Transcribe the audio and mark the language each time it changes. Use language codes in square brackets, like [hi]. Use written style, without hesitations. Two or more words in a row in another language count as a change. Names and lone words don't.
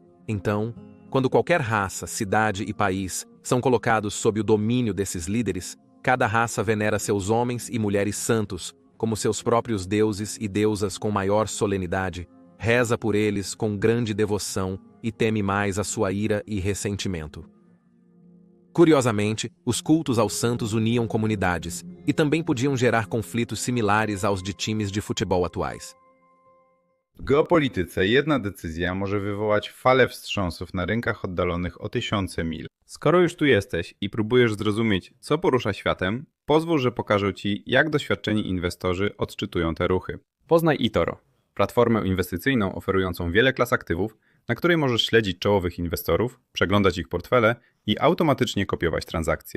[pt] Então, quando qualquer raça, cidade e país são colocados sob o domínio desses líderes, cada raça venera seus homens e mulheres santos como seus próprios deuses e deusas com maior solenidade, reza por eles com grande devoção e teme mais a sua ira e ressentimento. Curiosamente, os cultos aos santos uniam comunidades e também podiam gerar conflitos similares aos de times de futebol atuais. [pl] W geopolityce jedna decyzja może wywołać falę wstrząsów na rynkach oddalonych o tysiące mil. Skoro już tu jesteś i próbujesz zrozumieć, co porusza światem, pozwól, że pokażę Ci, jak doświadczeni inwestorzy odczytują te ruchy. Poznaj eToro, platformę inwestycyjną oferującą wiele klas aktywów, na której możesz śledzić czołowych inwestorów, przeglądać ich portfele i automatycznie kopiować transakcje.